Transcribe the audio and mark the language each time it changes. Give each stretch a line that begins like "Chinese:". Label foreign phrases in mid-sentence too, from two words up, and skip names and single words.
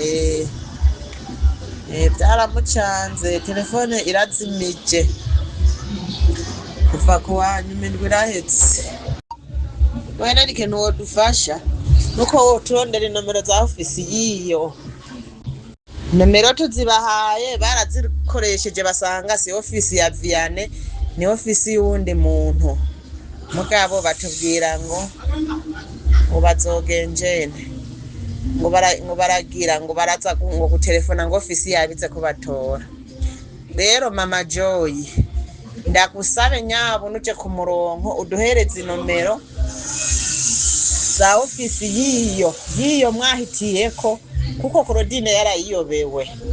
Rundi: Byaramucanze, telefone irazimije kuva ku wanyuma indwi irahetse. Wenda ni ikintu wodufasha nuko woturondera inomero za ofisi yiyo. Nomero tuzibahaye barazikoresheje basanga si ofisi ya Vianney, ni ofisi y'uwundi muntu. Mugabo batubwira ngo bazogenjene ngo baragira ngo baraza ngo gutelefona ngo ofisi yabize kubatora. Rero mama Joy ndakusabe nyabo nuje ku murongo uduhereze inomero za ofisi yiyo mwahitiyeko, kuko Claudine yarayiyobewe.